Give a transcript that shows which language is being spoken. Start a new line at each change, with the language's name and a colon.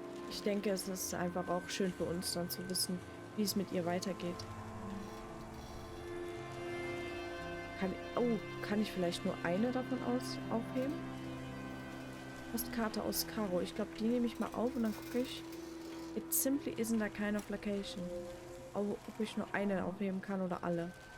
German: Ich denke, es ist einfach auch schön für uns dann zu wissen, wie es mit ihr weitergeht. Kann ich vielleicht nur eine davon aufheben? Postkarte aus Karo. Ich glaube, die nehme ich mal auf und dann gucke ich.
English: It simply isn't a kind of location.
German: Ob ich nur eine aufheben kann oder alle.